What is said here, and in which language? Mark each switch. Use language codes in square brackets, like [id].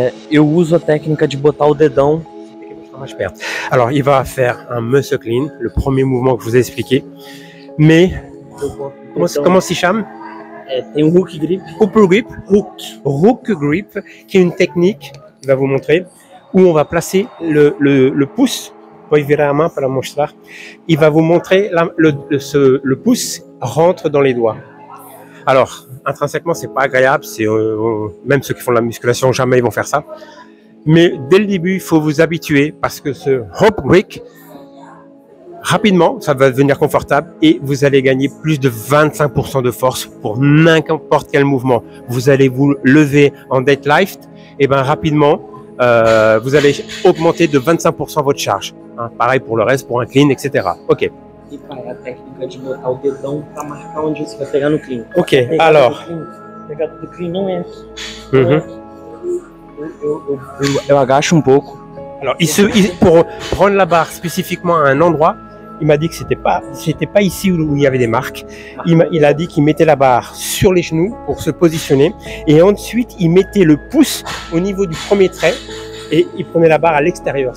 [pt] Eu uso a técnica de botar o dedão mais perto. [fr] Alors, il va faire un muscle clean, le premier mouvement que je vous ai expliqué. Mais comment se chama? [pt] Tem um hook grip. [en] Upper grip. [fr] Hook grip, qui est une technique, il va vous montrer, où on va placer le pouce. [pt] Pode virar a main para mostrar. [fr] Il va vous montrer le pouce rentre dans les doigts. Alors, intrinsèquement, c'est pas agréable. Même ceux qui font de la musculation, jamais ils vont faire ça. Mais dès le début, il faut vous habituer parce que ce hop grip, rapidement, ça va devenir confortable et vous allez gagner plus de 25% de force pour n'importe quel mouvement. Vous allez vous lever en deadlift et ben rapidement, vous allez augmenter de 25% votre charge. Hein, pareil pour le reste, pour un clean, etc. Ok. [pt] E para a técnica de botar o dedão para marcar onde você vai pegar no clean. [fr] Ok, alors. [pt] A pegada do clean não é aqui. Eu agacho um pouco. [fr] Alors, pour prendre la barre spécifiquement à un endroit, il m'a dit que c'était pas ici où il y avait des marques. Il a dit qu'il mettait la barre sur les genoux pour se positionner et ensuite il mettait le pouce au niveau du premier trait et il prenait la barre à l'extérieur.